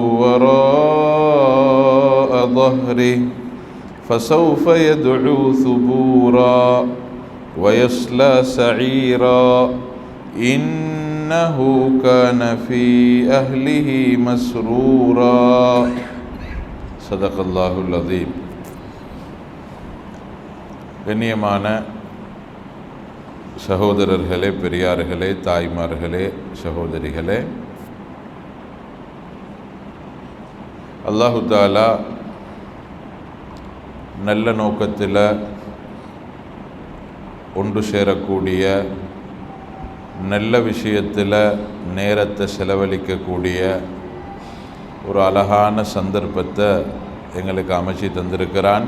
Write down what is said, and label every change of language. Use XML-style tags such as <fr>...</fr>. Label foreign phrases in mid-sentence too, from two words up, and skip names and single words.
<ar>وراء ظهره فسوف يدعو ثبورا ويصلى سعيرا إنه كان في أهله مسرورا صدق الله العظيم.</ar> <ta>கண்ணியமான சகோதரர்களே, பெரியார்களே, தாய்மார்களே, சகோதரிகளே,</ta> <ar>الله تعالى</ar> <ta>நல்ல நோக்கத்தில் ஒன்று சேரக்கூடிய, நல்ல விஷயத்தில் நேரத்தை செலவழிக்கக்கூடிய ஒரு அழகான சந்தர்ப்பத்தை எங்களுக்கு அமைச்சு தந்திருக்கிறான்.</ta>